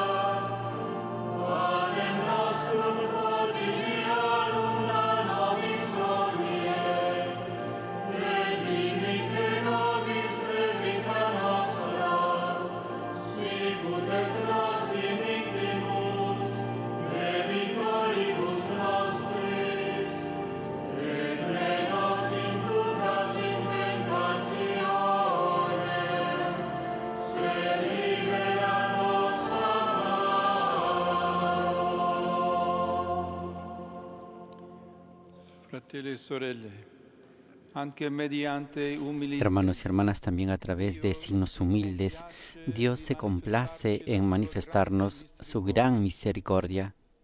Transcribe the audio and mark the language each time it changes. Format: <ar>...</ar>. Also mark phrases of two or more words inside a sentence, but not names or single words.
<la>Panem nostrum quotidianum da nobis hodie, et dimitte nobis debita nostra, sicut et nos dimittimus debitoribus nostris, et ne nos inducas in tentationem, sed libera nos a</la> <it>Fratelli e sorelle, anche mediante umili</it> <es>Hermanos y hermanas, también a través de signos humildes, Dios se complace en manifestarnos su gran misericordia.</es>